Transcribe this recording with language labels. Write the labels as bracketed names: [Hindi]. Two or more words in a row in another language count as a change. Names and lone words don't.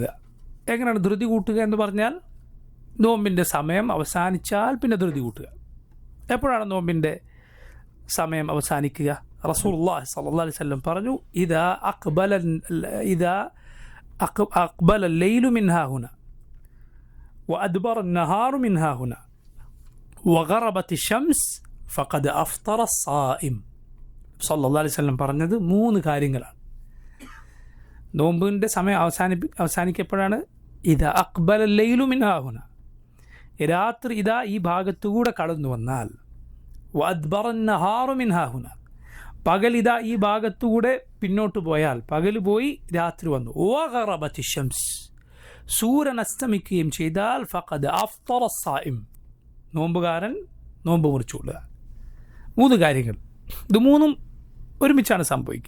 [Malayalam] എങ്ങനെയാണ് ധൃതി കൂട്ടുക എന്ന് പറഞ്ഞാൽ, നോമ്പിൻ്റെ സമയം അവസാനിച്ചാൽ പിന്നെ ധൃതി കൂട്ടുക. എപ്പോഴാണ് നോമ്പിൻ്റെ സമയം അവസാനിക്കുക? [Arabic] رسول الله صلى الله عليه وسلم പറഞ്ഞു, إذا أقبل الليل من هاهنا وأدبر النهار من هاهنا وغربت الشمس فقد أفطر الصائم. صلى الله عليه وسلم [Malayalam] പറഞ്ഞത് 3 കാര്യങ്ങളാണ്. നോമ്പിൻ്റെ സമയം അവസാനിക്കപ്പോഴാണ് [Arabic] إذا أقبل الليل من هاهنا, [Malayalam] രാത്രി ഇതാ ഈ ഭാഗത്തുകൂടെ കടന്നു വന്നാൽ, [Arabic] وأدبر النهار من هاهنا, [Malayalam] പകൽ ഇതാ ഈ ഭാഗത്തുകൂടെ പിന്നോട്ട് പോയാൽ, പകൽ പോയി രാത്രി വന്നു, [Arabic] وغربت الشمس, [Malayalam] സൂര്യൻ അസ്തമിക്കുകയും ചെയ്താൽ, [Arabic] فقد أفطر الصائم, [Malayalam] നോമ്പുകാരൻ നോമ്പ് മുറിച്ചുകൊള്ളുക. 3 കാര്യങ്ങൾ. ഇത് 3ഉം ഒരുമിച്ചാണ് സംഭവിക്കുക.